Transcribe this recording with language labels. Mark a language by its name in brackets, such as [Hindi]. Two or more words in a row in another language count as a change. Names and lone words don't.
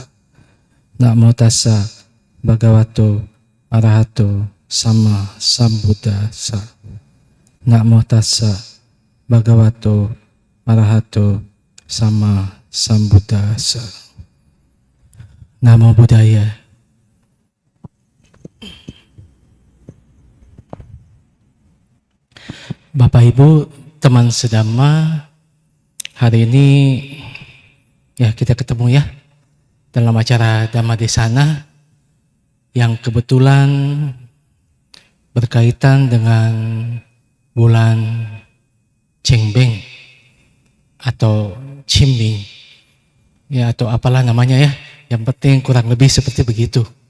[Pali] Namo tassa bhagavato arahato sama sambuddhassa. Namo tassa bhagavato arahato sama sambuddhassa. Namo Buddhaya. [Indonesian] Bapak Ibu, teman sedhamma, hari ini ya kita ketemu ya dalam acara [Pali] Dhamma Desana [Indonesian] yang kebetulan berkaitan dengan bulan Cengbeng atau Cimbing ya, atau apalah namanya ya, yang penting kurang lebih seperti begitu.